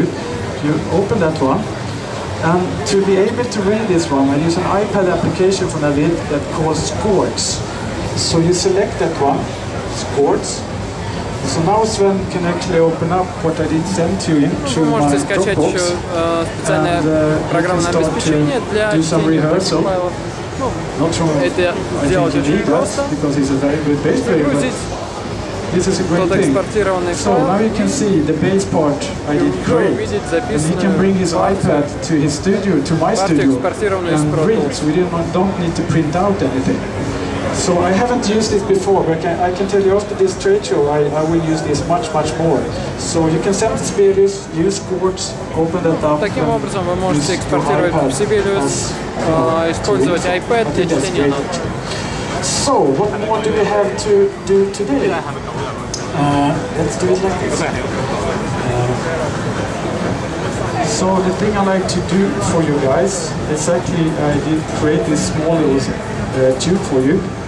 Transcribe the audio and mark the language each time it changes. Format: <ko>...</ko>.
<en>You open that one, and to be able to read this one, I use an iPad application from Avid that calls Chords. So you select that one, Chords. So now Sven can actually open up what I did send to him through my Dropbox,</en> <ru>специальное программное обеспечение для чтения файлов. Это сделать очень просто. Загрузить тот экспортированный файл.</ru> <en>So now you can see the bass part I did great. And he can bring his iPad to his studio, to my studio, and read. So we don't need to print out anything. So I haven't used it before, but I can tell you after this trade show I will use this much more. So you can send to Sibelius, use Chords, open that up.</en> <ru>Таким образом вы можете экспортировать в Sibelius, использовать iPad для чтения нот.</ru> <en>So what more do we have to do today? Let's do it like this. So the thing I like to do for you guys is actually I did create this small little tube for you.</en>